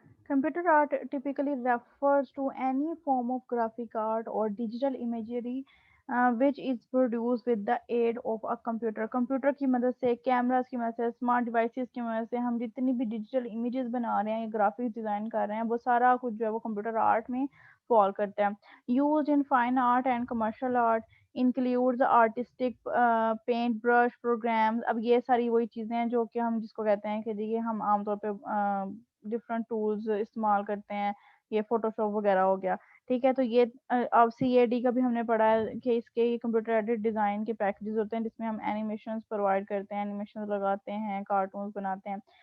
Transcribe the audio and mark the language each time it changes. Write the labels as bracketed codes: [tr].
[en] Computer art typically refers to any form of graphic art or digital imagery which is produced with the aid of a computer. [ur] Computer کی مدد سے، cameras کی مدد سے، smart devices کی مدد سے ہم جتنی بھی ڈیجیٹل امیجز بنا رہے ہیں، گرافکس ڈیزائن کر رہے ہیں، وہ سارا کچھ جو ہے وہ کمپیوٹر آرٹ میں فال کرتا ہے. [en] Used in fine art and commercial art includes artistic paint brush programs. [ur] اب یہ ساری وہی چیزیں ہیں جو کہ ہم جس کو کہتے ہیں کہ جی ہم عام طور پہ ڈفرنٹ ٹولز استعمال کرتے ہیں. یہ فوٹو شاپ وغیرہ ہو گیا، ٹھیک ہے. تو یہ اب CAD کا بھی ہم نے پڑھا ہے کہ اس کے کمپیوٹر ایڈٹ ڈیزائن کے پیکجز ہوتے ہیں جس میں ہم اینیمیشنز پرووائڈ کرتے ہیں، اینیمیشنز لگاتے ہیں، کارٹونز بناتے ہیں.